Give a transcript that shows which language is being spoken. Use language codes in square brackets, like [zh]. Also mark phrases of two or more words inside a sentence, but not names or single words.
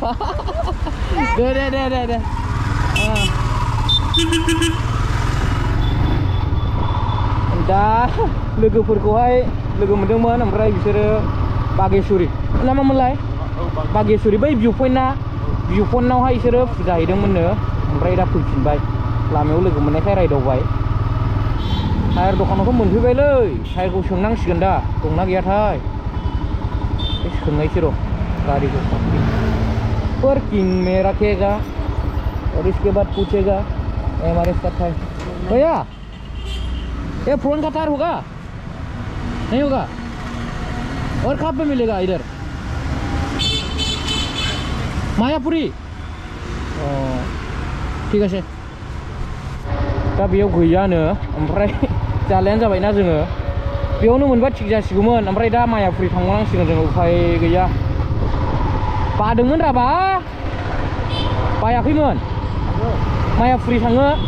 [brx] दे दा लोगोफोरखौहाय लोगो मोनदोंमोन ओमफ्राय बिसोरो बागेश्वरि ना मामोनलाय बागेश्वरि बै भिउ पइन्टआवहाय बिसोरो फुजा हैदोंमोननो ओमफ्राय दा फैफिनबाय लामायाव लोगो मोननायखाय रायदावबाय टायार दखानावथ' मोनफैबायलै टायारखौ सोंनांसिगोन दा दंना गैयाथाय सोंनायसै र' गारिखौ [hi] पार्किंग में रखेगा और इसके बाद पूछेगा एमआरएफ का टायर भैया ये फ्रंट का टायर होगा नहीं होगा और कहाँ पे मिलेगा इधर [brx] मायापुरी [hi] ठीक है [brx] दा बेयाव गैयानो ओमफ्राय जालायानो जाबायना जोङो बेयावनो मोनबा थिग जासिगौमोन ओमफ्राय दा मायापुरि थांनांसिगोन जोङो उफाय गैया बादोंमोन राबा बायाखैमोन मायापुरि थाङो